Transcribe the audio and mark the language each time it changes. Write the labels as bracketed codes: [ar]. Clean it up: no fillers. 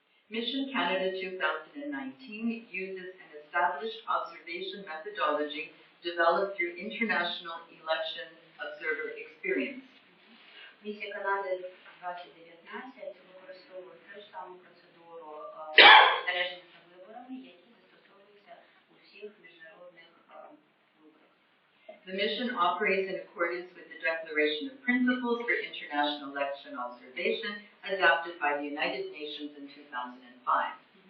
[en] Mission Canada 2019 uses an established observation methodology developed through international election observer experience. [uk] Місія Канади 2019 використовує ту ж саму процедуру спостереження за виборами, які застосовуються у всіх міжнародних виборах. [en] The mission operates in accordance with the Declaration of Principles for International Election Observation adopted by the United Nations in 2005.